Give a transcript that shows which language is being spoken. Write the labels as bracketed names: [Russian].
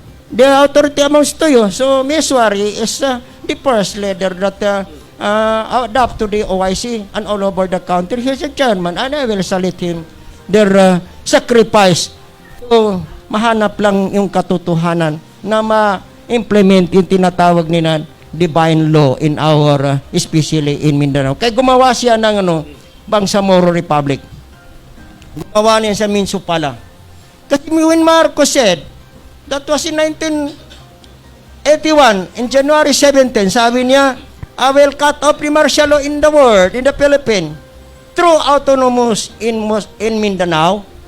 [English] The authority amongst to you. So, Miswari is the first leader that adapt to the OIC and all over the country. He's a chairman and I will salute him their sacrifice to [Filipino] mahanap lang yung katotohanan na ma-implement yung tinatawag nila [English] divine law in our especially in Mindanao. [Filipino] Kaya gumawa siya ng Bangsamoro Republic. Gumawa niya sa Minso pala. [English] Kasi when Marcos said, that was in 1981, in January 17, [Filipino] sabi niya, [English] I will cut off the martial law in the world, in the Philippines, through autonomous in Mindanao.